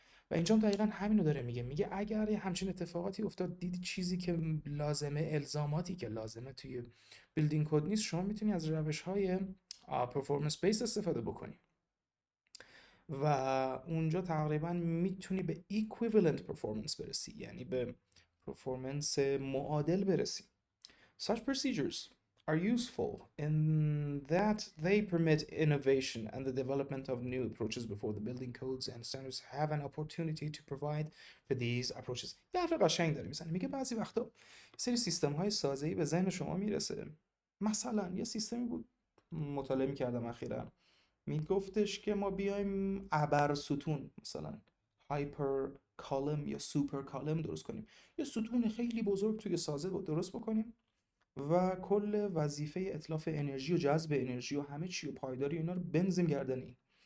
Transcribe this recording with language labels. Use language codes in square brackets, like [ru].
[fa] و اینجا دقیقا همینو داره میگه اگر همچین اتفاقاتی افتاد، دید چیزی که لازمه، الزاماتی که لازمه توی بیلدینگ کد نیست، شما میتونی از روش‌های پرفورمنس بیس استفاده بکنی و اونجا تقریبا میتونی به equivalent performance برسی، یعنی به پرفورمنس معادل برسی. [en] Such procedures are useful in that they permit innovation and the development of new approaches before the building codes and standards have an opportunity to provide for these approaches. [fa] یه حرف قشنگ داره میزنه، میگه بعضی وقتا سری سیستم های سازه‌ای به ذهن شما میرسه. مثلا یه سیستمی بود مطالعه میکردم اخیراً، میگفتش که ما بیایم ابر ستون، مثلا هایپر کالم یا سوپر کالم درست کنیم، یه ستون خیلی بزرگ توی سازه درست بکنیم و کل وظیفه اتلاف انرژی و جذب انرژی و همه چی و پایداری اینا رو بنزیم گردن این.